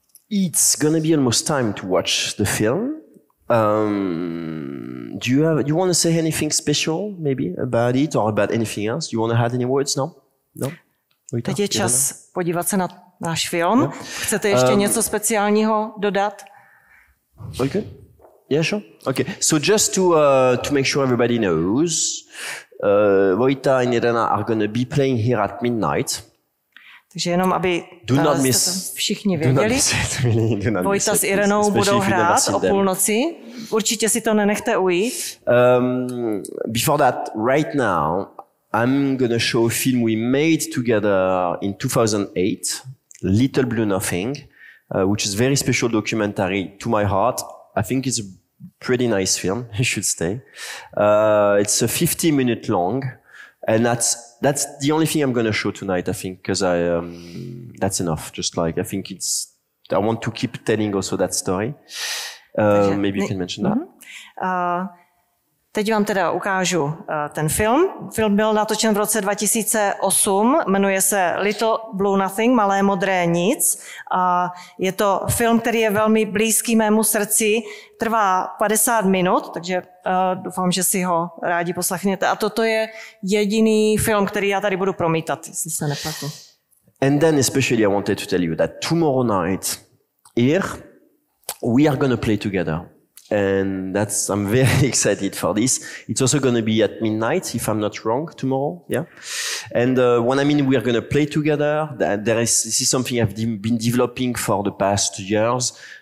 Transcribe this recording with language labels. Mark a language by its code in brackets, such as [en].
[en] It's gonna be almost time to watch the film. Do you want to say anything special, maybe, about it or about anything else? Do you want to add any words? No? [cs] Teď je čas podívat se na náš film. No. Chcete ještě něco speciálního dodat? [en] Okay. Yeah, sure. Okay. So just to make sure everybody knows, Vojta and Irena are going to be playing here at midnight. [cs] Takže jenom, aby jste to všichni věděli. Vojta s Irenou budou hrát o půlnoci. Určitě si to nenechte ujít. [en] Before that, right now, I'm going to show a film we made together in 2008, Little Blue Nothing, which is a very special documentary to my heart. I think it's a pretty nice film. You should stay. It's a 50-minute long, and that's the only thing I'm going to show tonight, I think, because that's enough. Just like, I think I want to keep telling also that story. Maybe you can mention that. [cs] Teď vám teda ukážu ten film. Film byl natočen v roce 2008, jmenuje se Little Blue Nothing, Malé modré nic. A je to film, který je velmi blízký mému srdci, trvá 50 minut, takže doufám, že si ho rádi poslechněte. A toto je jediný film, který já tady budu promítat, jestli se nepletu. [en] And then especially I wanted to tell you that tomorrow night here we are going to play together. And I'm very excited for this. It's also going to be at midnight, if I'm not wrong, tomorrow. Yeah. And when I mean we are going to play together, this is something I've been developing for the past years.